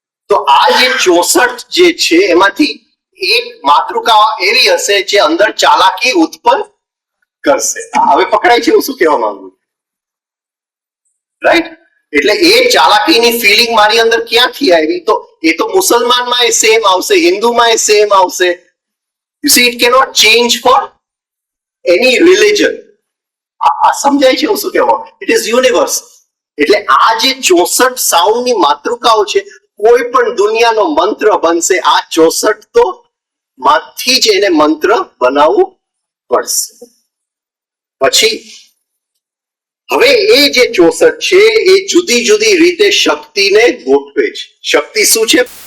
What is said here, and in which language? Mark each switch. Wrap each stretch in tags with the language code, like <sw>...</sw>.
<gu>તો આ જે 64 જે છે એમાંથી એક માતૃકા એવી હશે જે અંદર ચાલાકી ઉત્પન્ન કરશે. હવે પકડાય છે હું શું કહેવા માંગુ, રાઈટ? એટલે એ ચાલાકીની ફિલિંગ મારી અંદર ક્યાંથી આવી? તો એ તો મુસલમાનમાં એ સેમ આવશે, હિન્દુમાં એ સેમ આવશે.</gu> <en>You see, it cannot change for any religion.</en> <gu>આ સમજાય છે હું શું કહેવા?</gu> <en>It is universal.</en> <gu>એટલે આ જે 64 સાઉન્ડની માતૃકાઓ છે, કોઈ પણ દુનિયાનો મંત્ર બનશે, આ 64 તો માંથી જ એને મંત્ર બનાવવું પડશે. પછી હવે એ જે 64 છે એ જુદી જુદી રીતે શક્તિને ગોઠવે છે. શક્તિ શું છે?</gu>